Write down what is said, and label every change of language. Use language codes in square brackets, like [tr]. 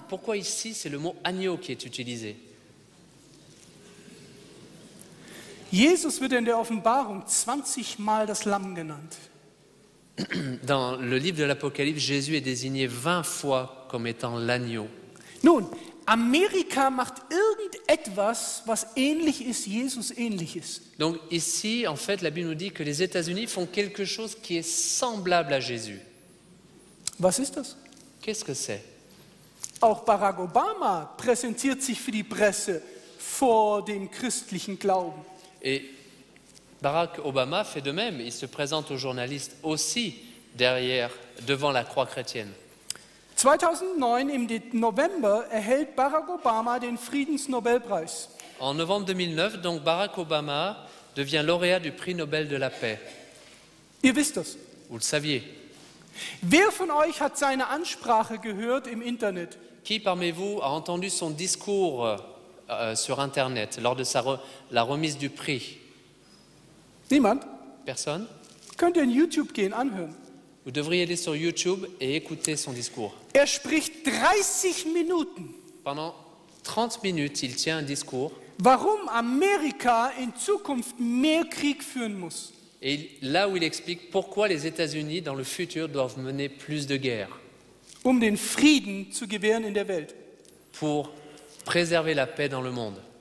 [fr] Pourquoi ici c'est le mot agneau qui est utilisé? [de] Jesus wird in der Offenbarung 20 Mal das Lamm genannt. [fr] Dans le livre de l'Apocalypse, Jésus est désigné 20 fois comme étant l'agneau. [de] Nun, Amerika macht irgendetwas, was ähnlich ist, Jesus ähnlich ist. [fr] Donc ici, en fait, la Bible nous dit que les États-Unis font quelque chose qui est semblable à Jésus. [de] Was ist das? [fr] Qu'est-ce que c'est? [de] Auch Barack Obama präsentiert sich für die Presse vor dem christlichen Glauben. [fr] Et Barack Obama fait de même. Il se présente aux journalistes aussi devant la croix chrétienne. [de] 2009 im November erhält Barack Obama den Friedensnobelpreis. [fr] En novembre 2009, donc Barack Obama devient lauréat du prix Nobel de la paix. [de] Ihr wisst das. [fr] Vous le saviez. [de] Wer von euch hat seine Ansprache gehört im Internet? [fr] Qui parmi vous a entendu son discours sur Internet lors de la remise du prix? [de] Niemand? [fr] Personne? [de] Könnt ihr in YouTube gehen, anhören. [fr] Vous devriez aller sur YouTube et écouter son discours. [de] Er spricht 30 Minuten. [fr] Pendant 30 minutes, il tient un discours. [de] Warum Amerika in Zukunft mehr Krieg führen muss. [fr] Et là où il explique pourquoi les États-Unis, dans le futur, doivent mener plus de guerres [de] Den Frieden zu gewähren in der Welt. [fr] pour préserver la paix dans le monde.